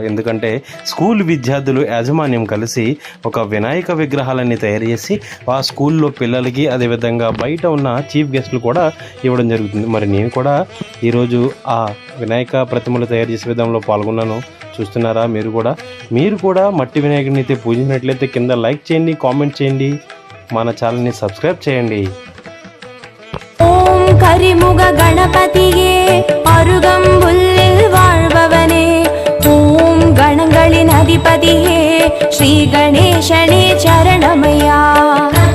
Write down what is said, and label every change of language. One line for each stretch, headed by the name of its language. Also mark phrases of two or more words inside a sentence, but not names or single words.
Telugu: ఎందుకంటే స్కూల్ విద్యార్థులు యాజమాన్యం కలిసి ఒక వినాయక విగ్రహాలన్నీ తయారు చేసి ఆ స్కూల్లో పిల్లలకి, అదేవిధంగా బయట ఉన్న చీఫ్ గెస్టులు కూడా ఇవ్వడం జరుగుతుంది. మరి నేను కూడా ఈరోజు ఆ వినాయక ప్రతిమలు తయారు చేసే విధంలో పాల్గొన్నాను. చూస్తున్నారా? మీరు కూడా మట్టి వినాయకుడిని అయితే పూజించినట్లయితే కింద లైక్ చేయండి, కామెంట్ చేయండి, మన ఛానల్ని సబ్స్క్రైబ్ చేయండి.
Tamil: ஓம் கரிமுக கணபதியே அருகம்புல்லில் வாழ்பவனே, ஓம் கணங்களின் அதிபதியே ஸ்ரீ கணேசனே சரணமையா.